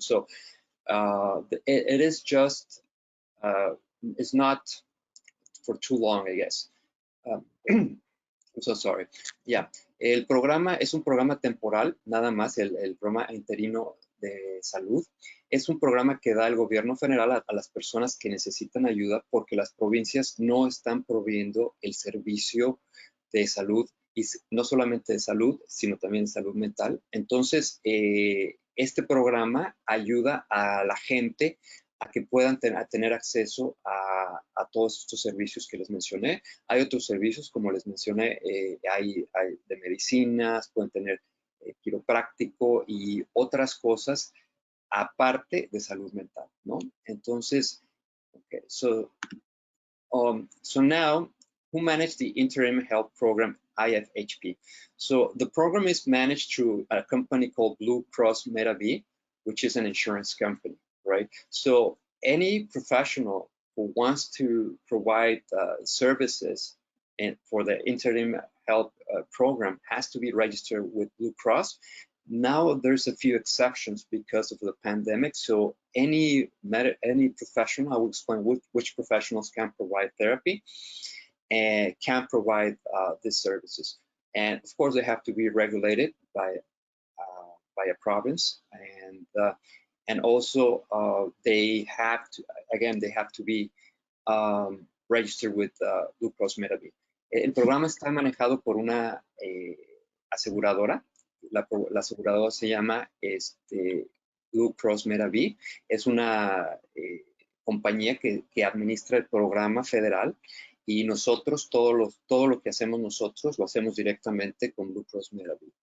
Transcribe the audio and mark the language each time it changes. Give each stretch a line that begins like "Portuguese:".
English: So it is just, it's not for too long, I guess. I'm so sorry.
Spanish: Yeah, el programa es un programa temporal, nada más, el programa interino de salud. Es un programa que da el gobierno federal a las personas que necesitan ayuda porque las provincias no están proveyendo el servicio de salud, y no solamente de salud, sino también de salud mental. Entonces, Este programa ayuda a la gente a que puedan tener acceso a todos estos servicios que les mencioné. Hay otros servicios, como les mencioné, hay de medicinas, pueden tener quiropráctico y otras cosas aparte de salud mental, ¿no?
English: Entonces, okay, so now, who managed the Interim Health Program, IFHP? So the program is managed through a company called Blue Cross Metav, which is an insurance company, right? So any professional who wants to provide services for the Interim Health Program has to be registered with Blue Cross. Now there's a few exceptions because of the pandemic. So any professional, I will explain which professionals can provide therapy and can provide these services. And of course, they have to be regulated by a province, and also they have to be registered with Blue Cross Metav.
Spanish: El programa está manejado por una aseguradora. La aseguradora se llama Blue Cross Metav. Es una compañía que administra el programa federal, y nosotros, todo lo que hacemos nosotros, lo hacemos directamente con Blue Cross Metav.